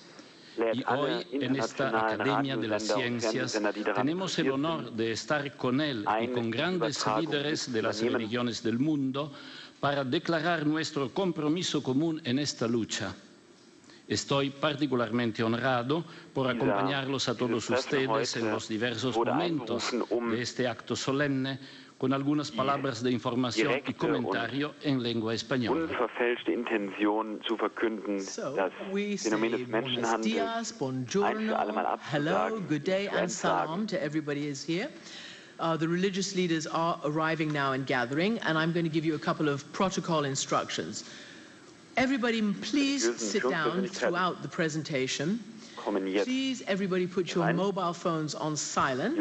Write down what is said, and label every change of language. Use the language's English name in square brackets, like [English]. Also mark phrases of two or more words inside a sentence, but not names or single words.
[Spanish] Y hoy, en esta Academia de las Ciencias, tenemos el honor de estar con él y con grandes líderes de las religiones del mundo para declarar nuestro compromiso común en esta lucha. Estoy particularmente honrado por acompañarlos a todos ustedes en los diversos momentos de este acto solemne, con algunas palabras de información y comentario en lengua española. [German] Unverfälschte Intention zu verkünden, das Phänomen des Menschenhandels ein für alle Mal abzusagen. [English] Hello, good day and salam to everybody is here. The religious leaders are arriving now and gathering, and I'm going to give you a couple of protocol instructions. Everybody, please sit down throughout the presentation. Please, everybody, put your mobile phones on silent.